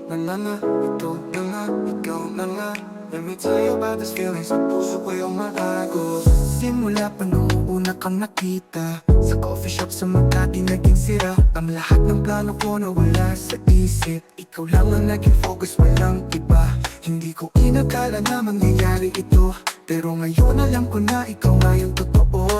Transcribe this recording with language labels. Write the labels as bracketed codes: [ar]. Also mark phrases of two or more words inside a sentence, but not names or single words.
[tl] na nga, ito na nga, ikaw na nga. [en] Let me tell you about this feeling [tl] sa puso ko yung maagos. Simula pa nung una kang nakita sa [en] coffee shop [tl] sa Makati naging sira. Ang lahat ng plano ko nawala sa isip. Ikaw lang ang naging focus, walang iba. Hindi ko inakala na mangyayari ito, pero ngayon alam ko na ikaw nga yung totoo.